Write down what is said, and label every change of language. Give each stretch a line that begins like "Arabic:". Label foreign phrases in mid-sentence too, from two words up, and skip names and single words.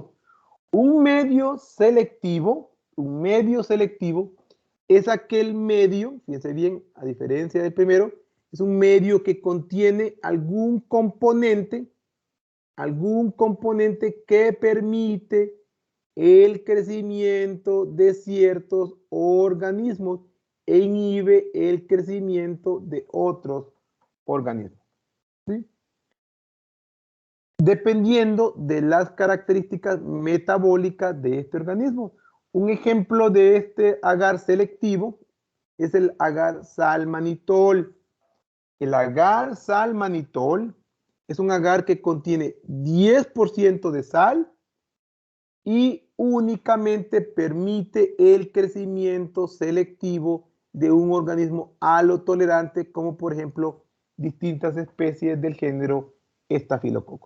Spanish: Un medio selectivo es aquel medio, fíjense bien, a diferencia del primero, es un medio que contiene algún componente que permite el crecimiento de ciertos organismos e inhibe el crecimiento de otros organismos. ¿Sí? Dependiendo de las características metabólicas de este organismo. Un ejemplo de este agar selectivo es el agar salmanitol. El agar salmanitol es un agar que contiene 10% de sal y únicamente permite el crecimiento selectivo de un organismo halotolerante, como por ejemplo distintas especies del género Staphylococcus.